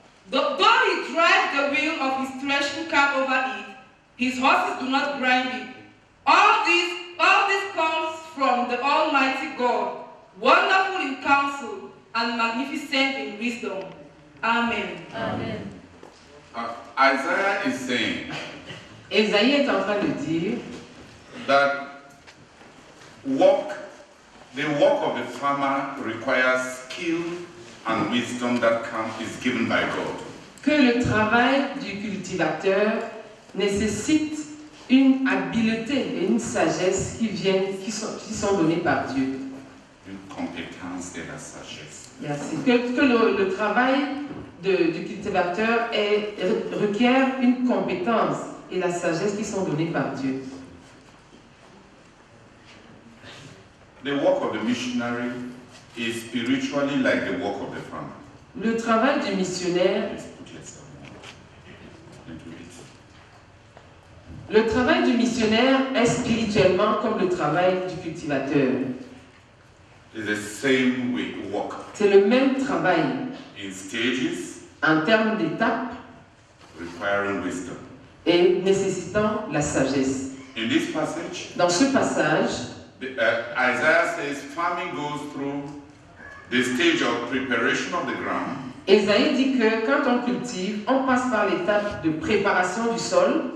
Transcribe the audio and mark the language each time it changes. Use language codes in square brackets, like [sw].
[en] Though he drives the wheel of his threshing cart over it, his horses do not grind it. All this comes from the Almighty God, wonderful in counsel and magnificent in wisdom. Amen. Amen. Isaiah is saying [fr] Ésaïe est en train de dire [en] that the work of the farmer requires skill and wisdom that is given by God. [fr] que le travail du cultivateur nécessite une habileté et une sagesse qui sont données par Dieu. Une compétence et la sagesse. Merci. Que le travail du cultivateur requiert une compétence et la sagesse qui sont données par Dieu. [en] The work of the missionary is spiritually like the work of the farmer. [fr] Le travail du missionnaire, [en] Please put yourself into it. [fr] le travail du missionnaire est spirituellement comme le travail du cultivateur. [en] It's the same way work [fr] C'est le même travail [en] in stages, [fr] en termes d'étapes [en] requiring wisdom. [fr] et nécessitant la sagesse. [en] In this passage, [fr] Dans ce passage, [en] Isaiah says farming goes through the stage of preparation of the ground, [fr] Ésaïe dit que quand on cultive, on passe par l'étape de préparation du sol,